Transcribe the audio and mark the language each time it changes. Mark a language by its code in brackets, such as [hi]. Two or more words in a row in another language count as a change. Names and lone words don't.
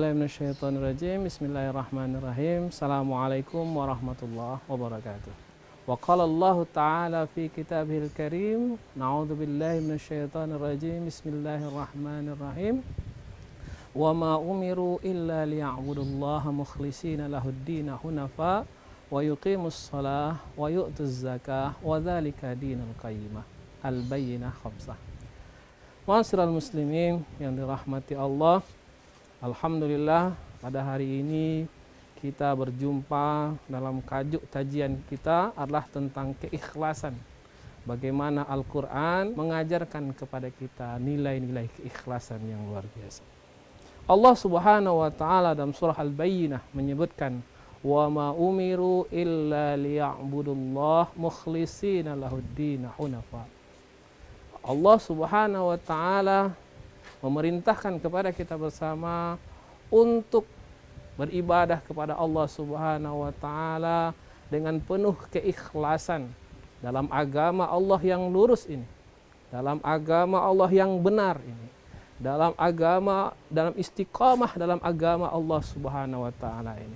[ar] من الشيطان الرجيم. بسم الله الرحمن الرحيم. السلام عليكم ورحمة الله وبركاته. وقال الله تعالى في كتابه الكريم. نعوذ بالله من الشيطان الرجيم. بسم الله الرحمن الرحيم. وما أمروا إلا ليعبدوا الله مخلصين له الدين حنفاء ويقيموا الصلاة ويؤتوا الزكاة وذلك دين القيمة. Al-Bayyinah 5. معاشر المسلمين [id] yang dirahmati Allah, alhamdulillah pada hari ini kita berjumpa dalam kajian kita adalah tentang keikhlasan. Bagaimana Al-Quran mengajarkan kepada kita nilai-nilai keikhlasan yang luar biasa. Allah [ar] سبحانه وتعالى [id] dalam surah Al-Bayyinah menyebutkan, [ar] وما أمروا إلا ليعبدوا الله مخلصين له الدين حنفاء. [id] Allah [ar] سبحانه وتعالى [id] memerintahkan kepada kita bersama untuk beribadah kepada Allah [ar] سبحانه وتعالى [id] dengan penuh keikhlasan dalam agama Allah yang lurus ini, dalam agama Allah yang benar ini, dalam istiqamah dalam agama Allah [ar] سبحانه وتعالى [id] ini.